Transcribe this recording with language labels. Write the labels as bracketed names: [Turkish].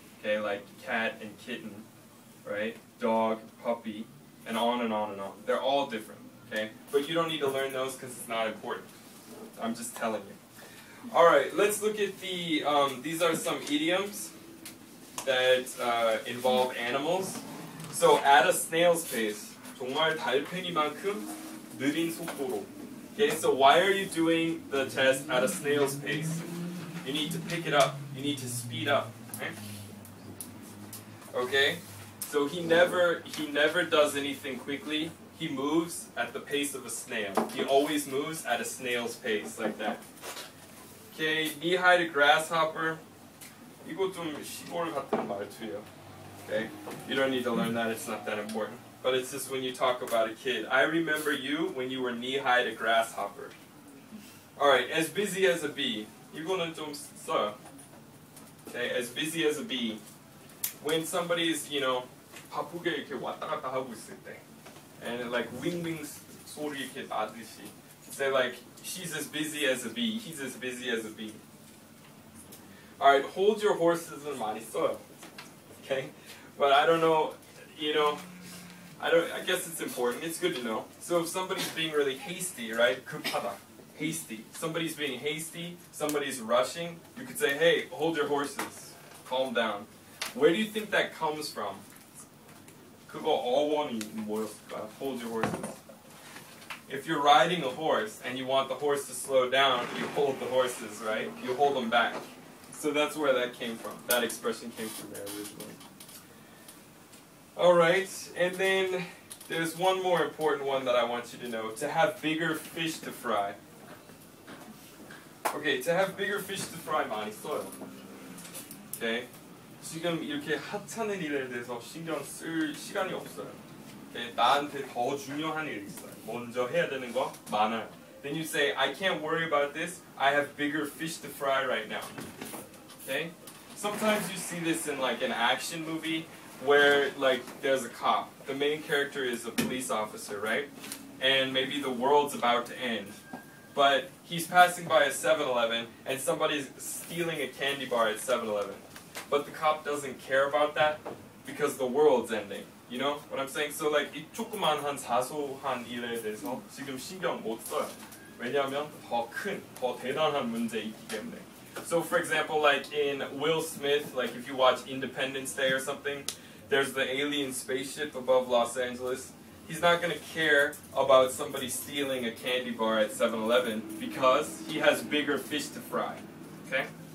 [English] Okay, like cat and kitten, right? Dog, puppy, and on and on and on. They're all different, okay? But you don't need to learn those because it's not important. I'm just telling you. Alright, let's look at the, these are some idioms that involve animals. So, at a snail's pace. [Korean] 정말 달팽이만큼 느린 속도로. [English] Okay, so why are you doing the test at a snail's pace? You need to pick it up. You need to speed up. Okay? So he never does anything quickly. He moves at the pace of a snail. He always moves at a snail's pace, like that. Okay, knee-high to grasshopper. [Korean] 이거 좀 시골 같은 말투예요. [English] Okay? You don't need to learn that, it's not that important. But it's just when you talk about a kid. I remember you when you were knee-high to grasshopper. Alright, as busy as a bee. [Korean] 이거는 좀 써요. [English] Okay, as busy as a bee. When somebody's, [Korean] 바쁘게 이렇게 왔다 갔다 하고 있을 때. [English] And like [Korean] 윙윙 소리 이렇게 나듯이. [English] Say like, she's as busy as a bee. He's as busy as a bee. Alright, hold your horses,은 [Korean] 많이 써요. [English] Okay? But I don't know, I guess it's important. It's good to know. So if somebody's being really hasty, right? [Korean] 급하다. [English] Hasty. Somebody's being hasty, somebody's rushing, you could say, hey, hold your horses. Calm down. Where do you think that comes from? [Korean] 그거 어원이 뭐였을까? [English] Hold your horses. If you're riding a horse and you want the horse to slow down, you hold the horses, right? You hold them back. So that's where that came from. That expression came from there originally. Alright, and then there's one more important one that I want you to know. To have bigger fish to fry. Okay, to have bigger fish to fry [Korean] 많이 써요. [English] Okay? [Korean] 지금 이렇게 하찮은 일에 대해서 신경 쓸 시간이 없어요. [English] Okay? [Korean] 나한테 더 중요한 일이 있어요. 먼저 해야 되는 거 많아요. [English] Then you say, I can't worry about this. I have bigger fish to fry right now. Okay? Sometimes you see this in like an action movie where like there's a cop. The main character is a police officer, right? And maybe the world's about to end. But he's passing by a 7-Eleven and somebody's stealing a candy bar at 7-Eleven. But the cop doesn't care about that because the world's ending. You know what I'm saying? So like [Korean] 이 조그만한 사소한 일에 대해서 지금 신경 못 써요. 왜냐하면 더 큰, 더 대단한 문제 있기 때문에. [English] So for example, like in Will Smith, like if you watch Independence Day or something, there's the alien spaceship above Los Angeles. He's not going to care about somebody stealing a candy bar at 7-Eleven because he has bigger fish to fry. Okay?